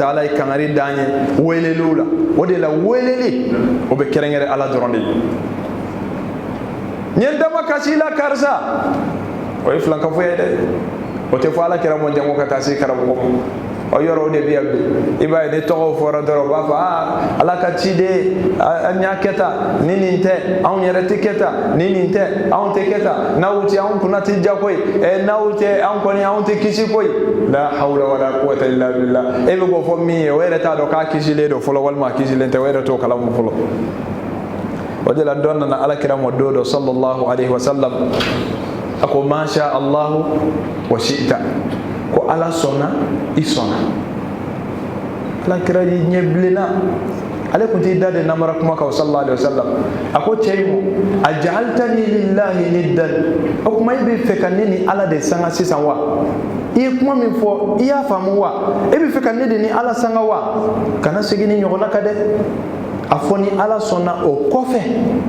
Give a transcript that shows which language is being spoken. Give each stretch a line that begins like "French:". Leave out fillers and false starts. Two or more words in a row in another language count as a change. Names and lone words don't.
Bambara: ta'ala ye kangari d'an ye weleliw la o de la weleli o bɛ kɛrɛnkɛrɛn ala dɔrɔn de ye n ye n dama kasi la karisa o ye filankafo ye dɛ o tɛ fɔ ala kɛra mɔn jango ka taa se karamɔgɔ ma o yɔrɔ o de bɛ yan bi i b'a ye ni tɔgɔw fɔra dɔrɔn u b'a fɔ ala ka ciden an y'a kɛ tan ni nin tɛ anw yɛrɛ tɛ kɛ tan ni nin tɛ anw tɛ kɛ tan n'aw tɛ anw kunna tɛ ja koyi n'aw tɛ anw kɔni anw tɛ kisi koyi
Arabic: لا حول ولا قوة إلا بالله
Bambara: e bɛ k'o fɔ min ye o yɛrɛ t'a dɔn k'a kisilen don fɔlɔ walima a kisilen tɛ o yɛrɛ t'o kalamu fɔlɔ o de la dɔ nana ala kira mɔ don dɔ
Arabic: صلى الله عليه وسلم
Bambara: a ko
Arabic: ما شاء الله وشئت
Bambara: ko ala sɔnna i sɔnna ala kira y'i ɲɛ bilenna ale kun t'i da de namara kuma kan
Arabic: صلى الله عليه وسلم
Bambara: a ko cɛ in ma
Arabic: أجعلتني لله ندا
Bambara: o kuma i bɛ fɛ ka ne ni ala de sanga sisan wa i ye kuma min fɔ i y'a faamu wa e bɛ fɛ ka ne de ni ala sanga wa kana segin ni ɲɔgɔnna kan dɛ a fɔ ni ala sɔnna o kɔfɛ